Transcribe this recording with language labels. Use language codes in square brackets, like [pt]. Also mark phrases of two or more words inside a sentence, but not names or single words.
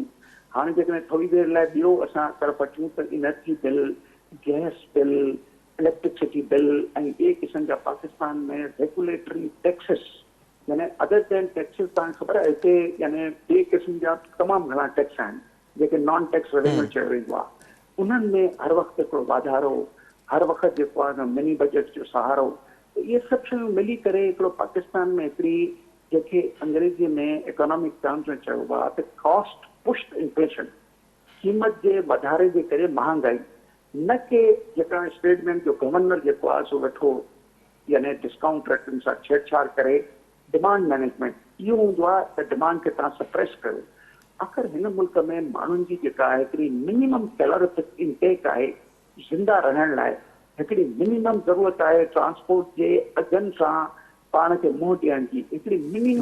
[sd] हाणे जेकॾहिं थोरी देरि लाइ ॿियो असां तरफ़ अचूं त [en] energy bill, gas bill, electricity bill [sd] ऐं ॿिए क़िस्म जा पाकिस्तान में [en] regulatory taxes [sd] यानी [en] other than taxes, [sd] तव्हांखे ख़बर आहे हिते यानी ॿिए क़िस्म जा तमामु घणा टैक्स आहिनि जेके [en] non tax revenue [sd] चयो वेंदो आहे। उन्हनि में हर वक़्तु हिकिड़ो वाधारो, हर वक़्तु जेको आहे [en] mini budget [sd] जो सहारो, इहे सभु शयूं मिली करे हिकिड़ो पाकिस्तान में हिकिड़ी जेके अंग्रेज़ीअ में [en] economic terms [sd] में चइबो आहे त [en] cost pushed inflation, [sd] क़ीमत जे वधारे जे करे महांगाई, न के जेका स्टेट बैंक जो गवर्नर जेको आहे सो वेठो यानी डिस्काउंट रेटनि सां छेड़छाड़ करे [en] demand management, [sd] इहो हूंदो आहे त डिमांड खे तव्हां सप्रेस कयो। आख़िर हिन मुल्क में माण्हुनि जी जेका आहे हिकिड़ी [en] minimum calorific intake [sd] आहे ज़िंदा रहण लाइ, हिकिड़ी मिनिमम ज़रूरत आहे ट्रांसपोर्ट जे अघनि सां पाण खे मुंहुं ॾियण जी, हिकिड़ी मिनिमम